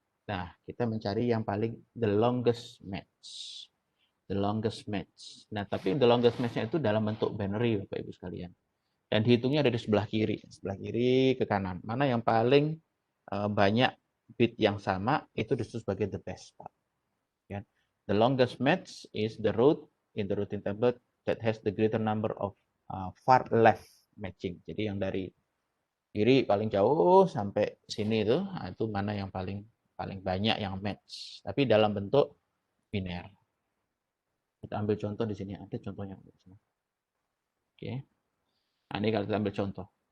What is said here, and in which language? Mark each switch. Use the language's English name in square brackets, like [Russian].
[Indonesian] Nah, kita mencari yang paling [English] the longest match. The longest match. [Indonesian] Nah, tapi [English] the longest match- [Indonesian] nya itu dalam bentuk binary, Bapak Ibu sekalian. Dan dihitungnya ada di sebelah kiri ke kanan. Mana yang paling banyak bit yang sama, itu disebut sebagai [English] the best path. [Indonesian] Ya. [English] The longest match is the route in the routing table that has the greater number of far left matching. [Indonesian] Jadi yang dari kiri paling jauh sampai sini itu mana yang paling banyak yang match. Tapi dalam bentuk biner. Kita ambil contoh di sini, ada contohnya. Oke. Nah, ini kalau kita ambil contoh.